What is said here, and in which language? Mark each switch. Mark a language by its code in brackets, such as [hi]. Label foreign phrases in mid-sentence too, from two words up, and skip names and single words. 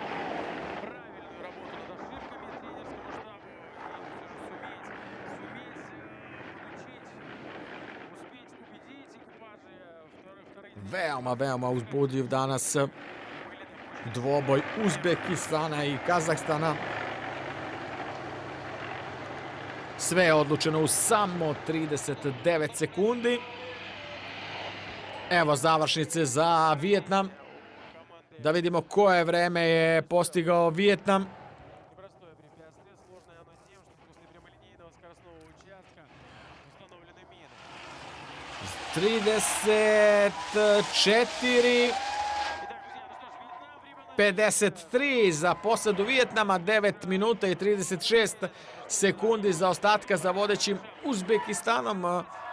[sr] Veoma uzbudljiv danas dvoboj Uzbekistana i Kazahstana. Sve je odlučeno u samo 39 sekundi. Evo završnice za Vijetnam. Da vidimo koje vreme je postigao Vijetnam. [ru] Непростое препятствие, сложное оно тем, что после прямолинейного скоростного участка установлены мины. [sr] 34 53 za posadu Vijetnama, 9 minuta i 36 sekundi za ostatka za vodećim Uzbekistanom.